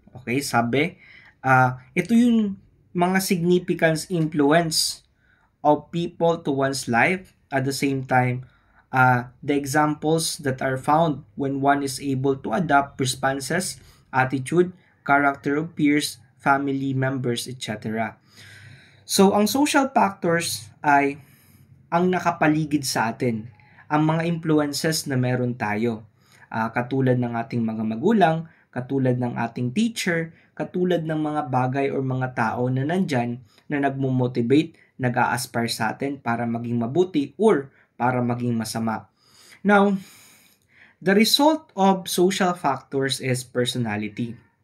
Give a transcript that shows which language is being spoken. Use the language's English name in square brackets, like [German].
[English] Okay, [Filipino] sabi, ito yung mga [English] significance influence of people to one's life. At the same time, the examples that are found when one is able to adapt responses, attitude, character of peers, family members, etc. [Filipino] So, ang social factors ay ang nakapaligid sa atin, ang mga influences na meron tayo. Katulad ng ating mga magulang, katulad ng ating teacher, katulad ng mga bagay or mga tao na nandyan na nagmo-motivate, nag-a-aspire sa atin para maging mabuti or para maging masama. [English] Now, the result of social factors is personality.